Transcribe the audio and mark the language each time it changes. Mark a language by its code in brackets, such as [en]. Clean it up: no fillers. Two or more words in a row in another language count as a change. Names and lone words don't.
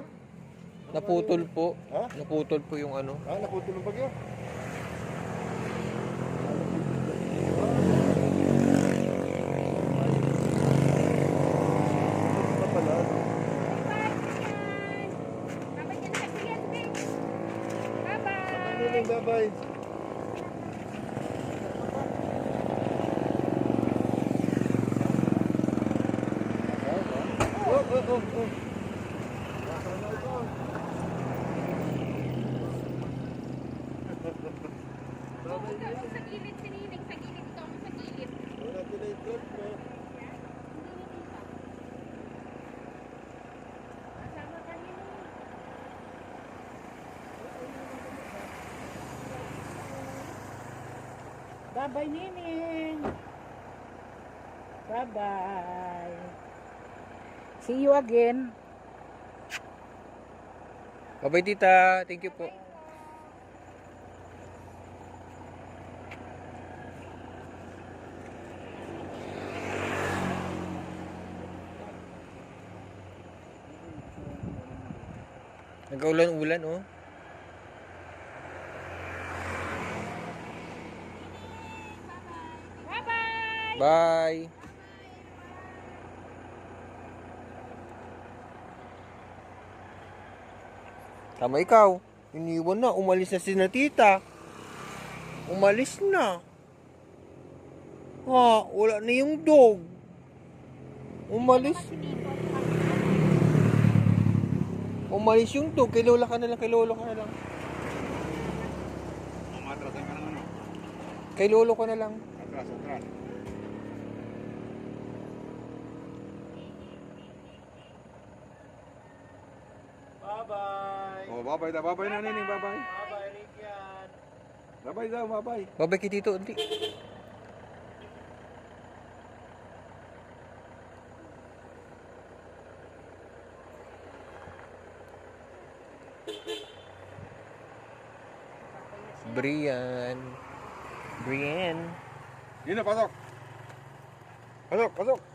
[tl] Naputol po. Ha? Naputol po yung ano. Ah, naputol ng bagyo. Ito pala. Bye-bye ka na kay Brian, babe. Bye-bye. Nining, bye-bye. Oh. Pupunta ako sa gilid si Nining, sa gilid ito ako sa gilid. Wala ko na yung trip ko. Kasama ka Nining. bye-bye Nining. Bye-bye. [en] See you again. [tl] Bye-bye, tita. [en] Thank you [tl] po. Nag-ulan-ulan, oh. Bye-bye. Bye. Tama ikaw. Iniwan na. Umalis na si na tita. Umalis na. Ha, wala na yung dog. Umalis. Umalis yung dog. Kay lola ka na lang. Kay lolo ka na lang. Matrasan ka naman. Kay lolo ka na lang. Atras. Bye-bye. Oh, bye-bye daw. Bye-bye na, Nining. Bye-bye. Bye-bye, Rikian. Bye-bye daw. Bye-bye. Babay kay tito. Hindi. Brian. Nino, pasok. Pasok.